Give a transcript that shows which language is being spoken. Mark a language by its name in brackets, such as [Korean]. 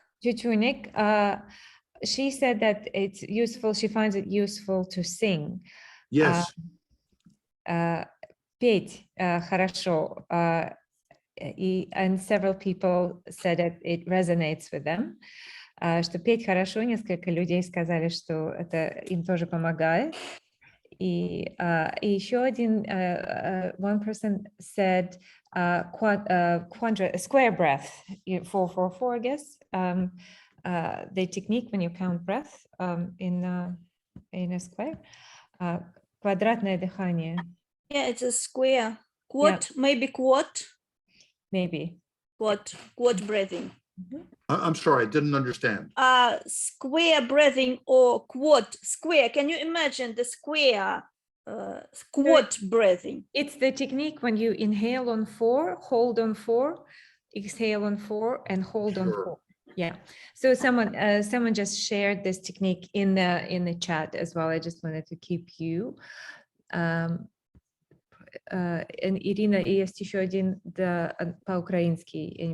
[English] Tutunik. She said that it's useful. She finds it useful to sing. Yes. [Russian] Петь хорошо. [English] And several people said that it resonates with them. [Russian] Что петь хорошо, несколько людей сказали, что это им тоже помогает. И еще один, [English] one person said square breath, 4-4-4, I guess. The technique when you count breath in a square. [Russian] Квадратное дыхание. [English] Yeah, it's a square. Quad, maybe quad. Maybe. Quad breathing. I'm sorry, I didn't understand. Square breathing or quad square. Can you imagine the square quad breathing? It's the technique when you inhale on 4, hold on 4, exhale on 4, and hold on Sure. 4. Yeah. So someone just shared this technique in the chat as well. I just wanted to keep you. [Russian] Ирина, и есть еще один по-украински.